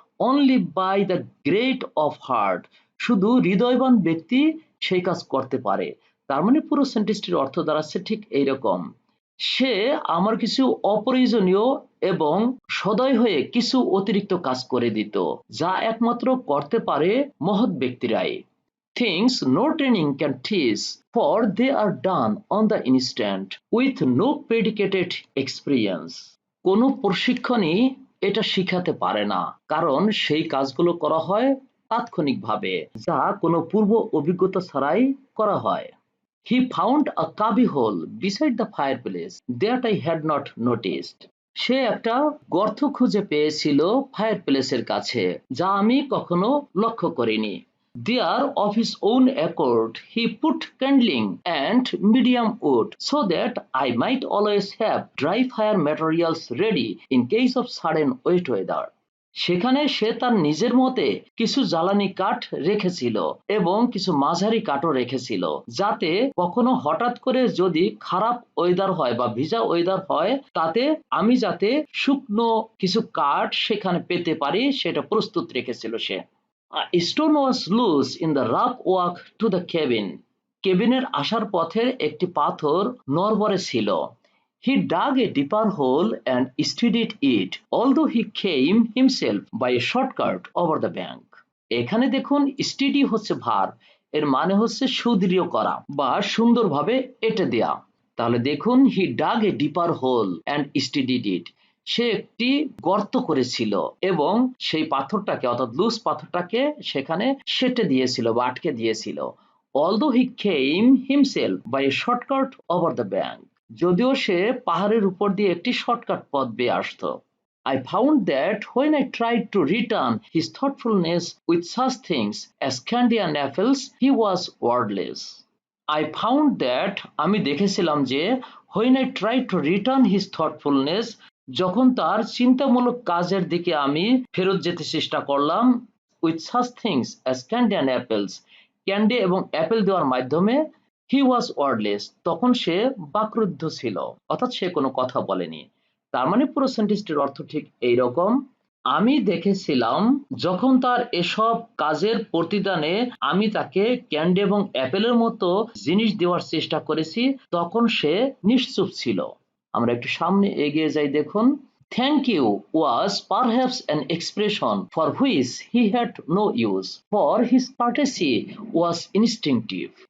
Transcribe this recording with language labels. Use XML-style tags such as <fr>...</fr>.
<en>only by the great of heart,</en> <bn>শুধু হৃদয়বান ব্যক্তি সেই কাজ করতে পারে। তার মানে পুরো সেন্টেন্সটির অর্থ দাঁড়াচ্ছে ঠিক এইরকম, সে আমার কিছু অপ্রয়োজনীয় এবং সদয় হয়ে কিছু অতিরিক্ত কাজ করে দিত, যা একমাত্র করতে পারে মহৎ ব্যক্তিরাই।</bn> <en>Things no training can teach, for they are done on the instant with no predicated experience.</en> <bn>কোনো প্রশিক্ষণই এটা শিখাতে পারে না, কারণ সেই কাজগুলো করা হয় তাৎক্ষণিকভাবে, যা কোনো পূর্ব অভিজ্ঞতা ছাড়াই করা হয়।</bn> <en>He found a cubby hole beside the fireplace that I had not noticed.</en> <bn>সে একটা গর্ত খুঁজে পেয়েছিল ফায়ারপ্লেসের কাছে, যা আমি কখনো লক্ষ্য করিনি।</bn> <en>There, of his own accord, he put kindling and medium wood so that I might always have dry fire materials ready in case of sudden wet weather.</en> <bn>সেখানে সে তার নিজের মতে কিছু জ্বালানি কাঠ রেখেছিল এবং কিছু মাঝারি কাঠও রেখেছিল, যাতে কখনো হঠাৎ করে যদি খারাপ ওয়েদার হয় বা ভিজা ওয়েদার হয়, তাতে আমি যাতে শুকনো কিছু কাঠ সেখানে পেতে পারি সেটা প্রস্তুত রেখেছিল সে।</bn> <en>A stone was loose in the rough walk to the cabin.</en> <bn>কেবিনের আসার পথের একটি পাথর নড়বড়ে ছিল।</bn> <en>He dug a deeper hole and steadied it, although he came himself by a shortcut over the bank.</en> <bn>এখানে দেখুন স্টেডি হচ্ছে ভার্ব, এর মানে হচ্ছে সুদৃঢ় করা বা সুন্দরভাবে এঁটে দেয়া। তাহলে দেখুন</bn> <en>he dug a deeper hole and steadied it,</en> <bn>সে একটি গর্ত করেছিল এবং সেই পাথরটাকে অর্থাৎ লুজ পাথরটাকে সেখানে সেটে দিয়েছিল বা আটকে দিয়েছিল।</bn> <en>Although he came himself by a shortcut over the bank,</en> <bn>যদিও সে পাহাড়ের উপর দিয়ে একটি শর্টকাট পথ বেয়ে আসতো।</bn> <en>I found that when I tried to return his thoughtfulness with such things as candy and apples, he was wordless. I found that,</en> <bn>আমি দেখেছিলাম যে,</bn> <en>when I tried to return his thoughtfulness,</en> <bn>যখন তার চিন্তামূলক কাজের দিকে আমি ফেরত যেতে চেষ্টা করলাম,</bn> <en>with such things as candy and apples,</en> <bn>candy এবং অ্যাপেল দেওয়ার মাধ্যমে,</bn> <en>he was wordless,</en> <bn>তখন সে বাকরুদ্ধ ছিল, অর্থাৎ সে কোনো কথা বলেনি। তার মানে পুরো সেন্টেন্সটির অর্থ ঠিক এইরকম, আমি দেখেছিলাম যখন তার এসব কাজের প্রতিদানে আমি তাকে ক্যান্ডি এবং অ্যাপেলের মতো জিনিস দেওয়ার চেষ্টা করেছি, তখন সে নিশ্চুপ ছিল। আমরা একটু সামনে এগিয়ে যাই, দেখুন</bn> <en>thank you was perhaps an expression for which he had no use, for his courtesy was instinctive.</en>